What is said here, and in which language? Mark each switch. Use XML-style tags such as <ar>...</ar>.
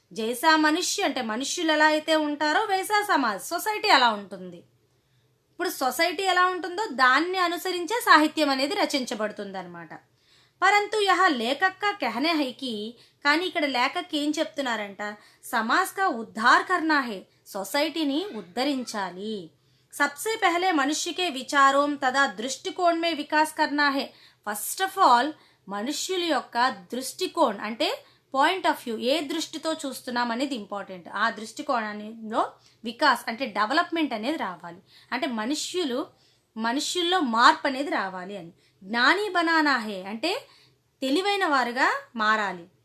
<hi>జైసా మనుష్య</hi> <te>అంటే మనుష్యులు ఎలా అయితే ఉంటారో</te> <hi>వైసా సమాజ్,</hi> <te>సొసైటీ అలా ఉంటుంది. ఇప్పుడు సొసైటీ ఎలా ఉంటుందో దాన్ని అనుసరించే సాహిత్యం అనేది రచించబడుతుంది అనమాట.</te> <hi>పరంతు యహ లేఖక్ కా कहने है कि,</hi> <te>కానీ ఇక్కడ లేఖక్ ఏం చెప్తున్నారంట,</te> <hi>సమాజ్ కా ఉద్ధార్ కర్నా హే,</hi> <te>సొసైటీని ఉద్ధరించాలి.</te> <hi>सबसे पहले मनुष्य के विचारों तथा दृष्टिकोण में विकास करना है.</hi> <te>ఫస్ట్ ఆఫ్ ఆల్ మనుష్యుల యొక్క దృష్టికోణం అంటే పాయింట్ ఆఫ్ వ్యూ, ఏ దృష్టితో చూస్తున్నాం అనేది ఇంపార్టెంట్. ఆ దృష్టికోణంలో వికాస్ అంటే డెవలప్మెంట్ అనేది రావాలి. అంటే మనుష్యుల్లో మార్పు అనేది రావాలి అని.</te> <hi>జ్ఞాని బనానా హే</hi> <te>అంటే తెలివైన వారుగా మారాలి.</te>